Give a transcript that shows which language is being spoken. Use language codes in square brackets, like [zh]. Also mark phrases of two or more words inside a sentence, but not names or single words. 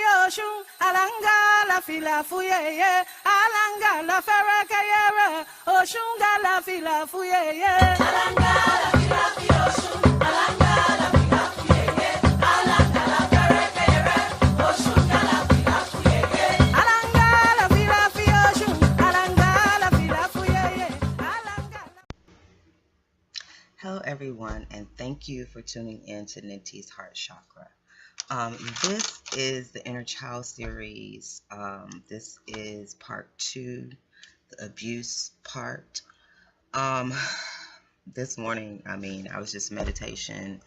[luq] Oshun, alanga la fila fuye, alanga la ferrakayere, Oshun la fila fuye, alanga la fila fuye, Oshun, alanga la fila fuye, alanga la ferrakayere, Oshun la fila fuye, alanga la fila fuye, Oshun, alanga la fila fuye, alanga. [en] Hello everyone, and thank you for tuning in to Ninti's Heart Chakra. This is the Inner Child series. This is part 2, the abuse part. This morning, I was just meditation.